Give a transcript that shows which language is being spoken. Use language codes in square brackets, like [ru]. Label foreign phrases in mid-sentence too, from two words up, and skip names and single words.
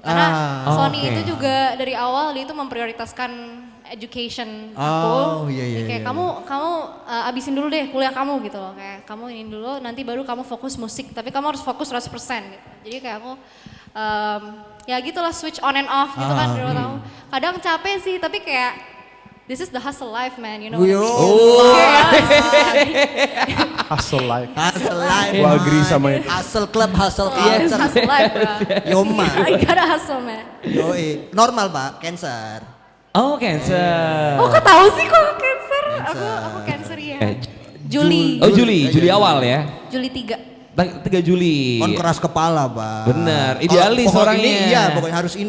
[id] Karena Sony Oke. itu juga dari awal dia itu memprioritaskan education aku. Kayak kamu abisin dulu deh kuliah kamu gitu loh. Kayak kamu ini dulu, nanti baru kamu fokus musik. Tapi kamu harus fokus 100% gitu. Jadi kayak aku ya gitulah [en] switch on and off [id] gitu kan. Kadang capek sih, tapi kayak [en] this is the hustle life man, you know. Hustle life. Hustle life. [id] Gua agree sama itu. [en] Hustle club, hustle Yes, culture. hustle life bro. Yoma. I gotta hustle man. [id] Yoi. Normal Pak, cancer. Oh, Cancer. Oh kok tahu sih kok Cancer? Aku Cancer ya. Juli. Oh, Juli awal ya. Juli 3. 3 Juli. Kon keras kepala Pak. Bener, Kalau idealis pokok orangnya. Ini, iya, pokoknya harus ini.